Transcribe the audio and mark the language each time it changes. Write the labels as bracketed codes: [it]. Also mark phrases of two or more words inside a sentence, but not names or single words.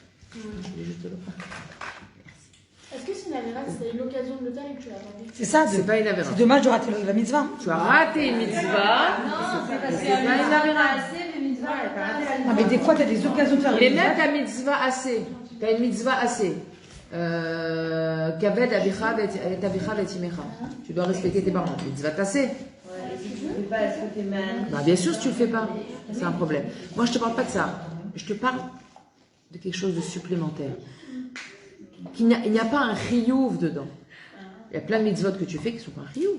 [fr] Est-ce que c'est une avéra, c'est l'occasion de le faire et que tu l'as raté? C'est ça, C'est pas une avéra. c'est dommage de rater la mitzvah. Tu as raté une mitzvah. Non, c'est parce C'est pas une avéra. Non, mais des fois, tu as des occasions de faire Mais une même mitzvah. ta [he] מצוות עשה. [fr] Tu as une [he] מצוות עשה. כבד אביך ואת אמך. [fr] Tu dois respecter tes parents. [he] מצוות עשה. [fr] Bah, bien sûr, si tu le fais pas, c'est un problème. Moi, je te parle pas de ça. Je te parle de quelque chose de supplémentaire. Il n'y a pas un chiyuv dedans. Il y a plein de mitzvot que tu fais qui ne sont pas un chiyuv.